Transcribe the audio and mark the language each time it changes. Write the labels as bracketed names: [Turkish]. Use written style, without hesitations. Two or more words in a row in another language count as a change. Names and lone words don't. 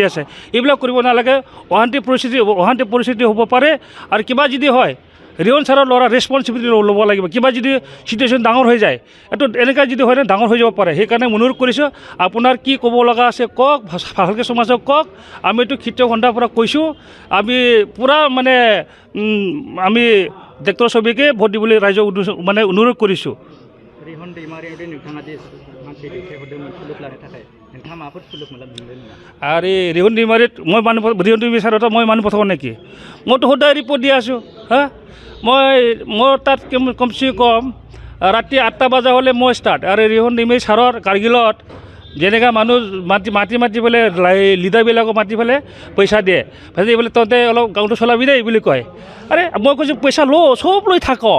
[Assamese] আছে এইবিলাক কৰিব নালাগে অশান্তি পৰিস্থিতি হ'ব পাৰে আৰু কিবা যদি হয় ৰিয়ন ছাৰৰ ল'ৰা ৰেছপনচিবিলিটি ল'ব লাগিব কিবা যদি চিটুৱেশ্যন ডাঙৰ হৈ যায় এইটো এনেকৈ যদি হয় ডাঙৰ হৈ যাব পাৰে সেইকাৰণে অনুৰোধ কৰিছোঁ আপোনাৰ কি ক'ব লগা আছে কওক ভালকৈ সমাজক কওক আমিতো খেতিয়ক সন্থাৰ পৰা কৈছোঁ আমি পূৰা মানে আমি ডক্টৰ ছবিকে ভোট দিবলৈ ৰাইজক মানে অনুৰোধ কৰিছোঁ [Bodo] रिहन दैमारियाव नोंथाङा जे मानसि दैथायहरदोंमोन सुलुक लानो थाखाय नोंथाङा माबाफोर सुलुक मोनदों नामा [Assamese] আরে রিহন दैमारिত মই মানুহ ৰিহন दैमाৰি ছাৰত মই মানুহ পঠাব নেকি মইতো সদায় ৰিপৰ্ট দি আছোঁ হা মই তাত কমচে কম ৰাতি 8টা বজা হ'লে মই ষ্টাৰ্ট আৰু ৰিহন दैमारि ছাৰৰ কাৰ্গিলত যেনেকৈ মানুহ মাতি পেলাই লিডাৰবিলাকক মাতি পেলাই পইচা দিয়ে ভাজি বোলে তহঁতে অলপ গাঁৱটো চলাবি দেই বুলি কয় আৰে মই কৈছোঁ পইচা চব লৈ থাকক